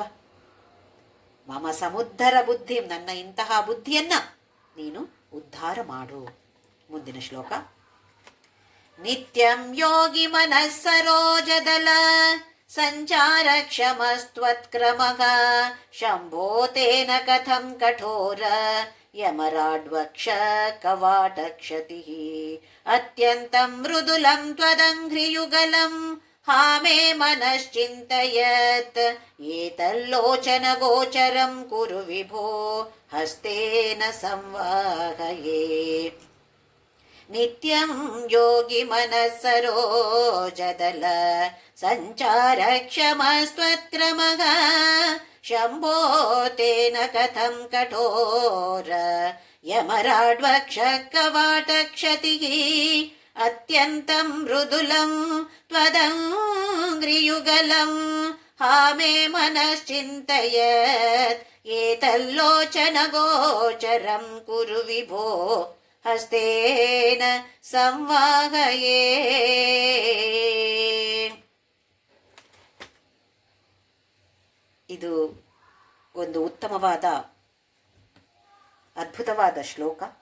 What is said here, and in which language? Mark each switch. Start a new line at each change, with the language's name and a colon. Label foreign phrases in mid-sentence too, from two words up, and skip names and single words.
Sanskrit: ಮಮ ಸಮುದ್ಧರ ಬುದ್ಧಿ,
Kannada: ನನ್ನ ಇಂತಹ ಬುದ್ಧಿಯನ್ನ ನೀನು ಉದ್ಧಾರ ಮಾಡು. ಮುಂದಿನ ಶ್ಲೋಕ.
Sanskrit: ನಿತ್ಯಂ ಯೋಗಿ ಮನಸ್ಸರೋಜದಲ ಸಂಚಾರ ಕ್ಷಮಸ್ತ್ವತ್ಕ್ರಮಃ ಶಂಭೋ ತೇನ ಕಥಂ ಕಠೋರ ಯಮರಾಡ್ವಕ್ಷ ಕವಾಟಕ್ಷತಿ ಅತ್ಯಂತಂ ಮೃದುಲಂ ತ್ವದಂಘ್ರಿಯುಗಲಂ ಹಾಮೇ ಮನಶ್ಚಿಂತಯತ್ ಏತಲ್ಲೋಚನ ಗೋಚರಂ ಕುರು ವಿಭೋ ಹಸ್ತೇನ ಸಂವಾಹಯೇ. ನಿತ್ಯಂ ಯೋಗಿ ಮನಸ್ಸರೋಜದಲ ಸಂಚಾರ ಕ್ಷಮಸ್ತ್ವತ್ಕ್ರಮಃ ಶಂಭೋ ತೇನ ಕಥಂ ಕಠೋರ ಯಮರಾಡ್ವಕ್ಷ ಕವಾಟಕ್ಷತಿ ಅತ್ಯಂತಂ ಮೃದುಲಂ ತ್ವದಂಘ್ರಿಯುಗಲಂ ಹಾಮೇ ಮನಶ್ಚಿಂತಯತ್ ಏತಲ್ಲೋಚನ ಗೋಚರಂ ಕುರು ವಿಭೋ ಹಸ್ತೇನ ಸಂವಾಹಯೇ.
Kannada: ಇದು ಒಂದು ಉತ್ತಮವಾದ ಅದ್ಭುತವಾದ ಶ್ಲೋಕ.